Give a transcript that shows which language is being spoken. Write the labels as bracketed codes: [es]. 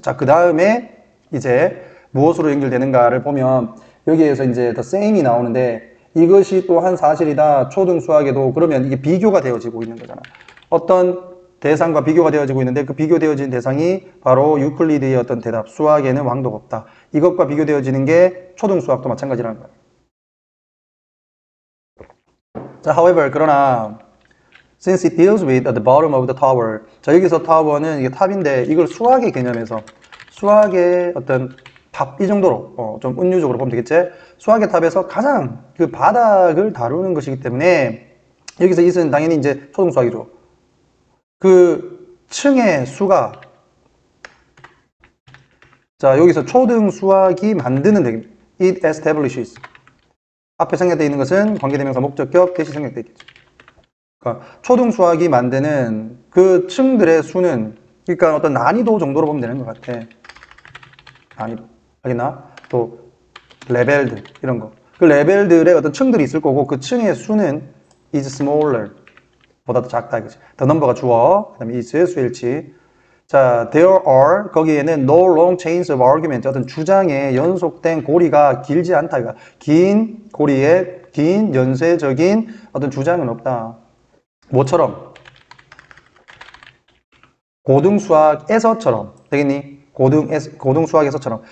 [ko] 자, 그 다음에 이제 무엇으로 연결되는가를 보면 여기에서 이제 [en] the same [ko] 이 나오는데 이것이 또 한 사실이다. 초등 수학에도 그러면 이게 비교가 되어지고 있는 거잖아. 어떤 대상과 비교가 되어지고 있는데 그 비교되어진 대상이 바로 유클리드의 어떤 대답. 수학에는 왕도가 없다. 이것과 비교되어지는 게 초등 수학도 마찬가지라는 거야. [en] 자, however, [ko] 그러나 [en] since it deals with at the bottom of the tower. [ko] 자, 여기서 타워는 이게 탑인데 이걸 수학의 개념에서 수학의 어떤 탑 이 정도로 좀 은유적으로 보면 되겠지. 수학의 탑에서 가장 그 바닥을 다루는 것이기 때문에 여기서 이것은 당연히 이제 초등 수학이죠. 그 층의 수가 자, 여기서 초등 수학이 만드는 되겠습니다. [en] It establishes. [ko] 앞에 생략되어 있는 것은 관계대명사 목적격 대시 생략되어 있겠죠. 그러니까 초등 수학이 만드는 그 층들의 수는 그러니까 어떤 난이도 정도로 보면 되는 것 같아. 난이도. 알겠나? 또 레벨들 이런 거. 그 레벨들의 어떤 층들이 있을 거고 그 층의 수는 [en] is smaller. [ko] 보다 더 작다 이거지. [en] the number [ko] 가 주어. 그다음에 is 수일치. [en] 자, there are [ko] 거기에는 [en] no long chains of argument. [ko] 어떤 주장의 연속된 고리가 길지 않다 이거. 긴 고리에 긴 연쇄적인 어떤 주장은 없다. 뭐처럼? 고등수학에서처럼 되겠니? 고등수학에서처럼.